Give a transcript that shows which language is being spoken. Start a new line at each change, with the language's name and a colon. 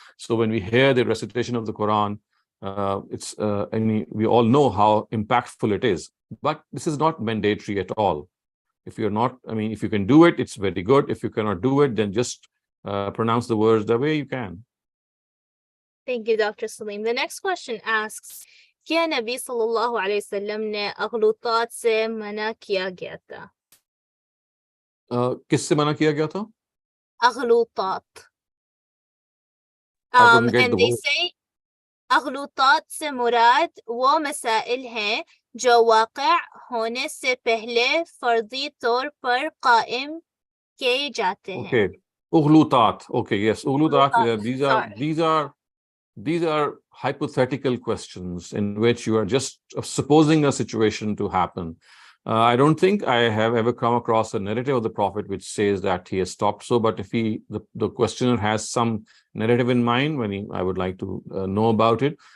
English: So when we hear the recitation of the Quran, we all know how impactful it is. But this is not mandatory at all. If you can do it, it's very good. If you cannot do it, then just pronounce the words the way you can. Thank you, Dr. Saleem. The next question asks,
Hindi: क्या नबी सल्लल्लाहु अलैहि वसल्लम ने अगलुतात से मना किया गया था? किससे मना किया गया था? अगलुतात.
English: And they say
Hindi: अगलुतात से मुराद वो मसाइल हैं जो वाक़िअ होने से पहले फर्जी तौर पर कायम किए जाते हैं.
English: Okay, उगलुतात. Okay, yes, उगलुतात. These are hypothetical questions in which you are just supposing a situation to happen. I don't think I have ever come across a narrative of the Prophet which says that he has stopped so, but if the questioner has some narrative in mind, I would like to know about it.